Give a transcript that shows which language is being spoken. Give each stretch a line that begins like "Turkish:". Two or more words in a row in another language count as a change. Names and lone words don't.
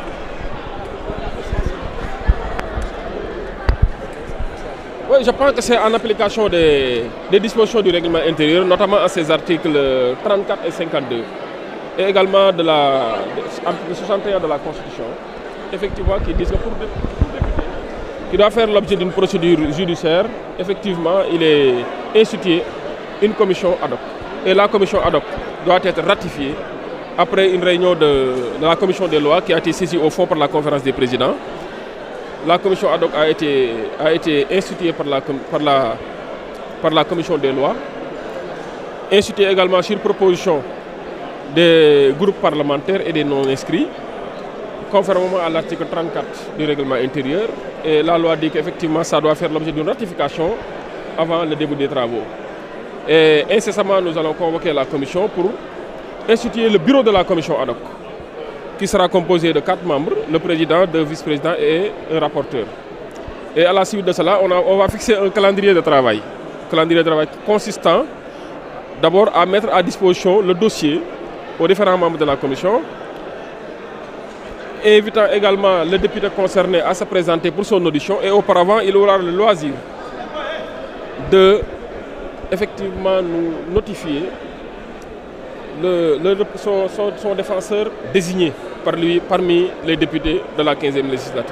French: Oui, je pense que c'est en application des dispositions du règlement intérieur, notamment à ces articles 34 et 52, et également de l'article 61 de la Constitution, effectivement, qui disent que pour député qui doit faire l'objet d'une procédure judiciaire, effectivement, il est institué une commission
Latin: ad hoc.
French: Et la commission
Latin: ad hoc
French: doit être ratifiée après une réunion de la commission des lois qui a été saisie au fond par la conférence des présidents. La commission
Latin: ad hoc
French: a été instituée par la commission des lois, instituée également sur proposition des groupes parlementaires et des non-inscrits, conformément à l'article 34 du règlement intérieur. Et la loi dit qu'effectivement, ça doit faire l'objet d'une ratification avant le début des travaux. Et incessamment, nous allons convoquer la commission pour instituer le bureau de la commission
Latin: ad hoc,
French: qui sera composé de 4 membres, le président, 2 vice-présidents et un rapporteur. Et à la suite de cela, on va fixer un calendrier de travail. Calendrier de travail consistant d'abord à mettre à disposition le dossier aux différents membres de la commission, invitant également le député concerné à se présenter pour son audition, et auparavant, il aura le loisir de effectivement nous notifier son défenseur désigné par lui parmi les députés de la 15e législature.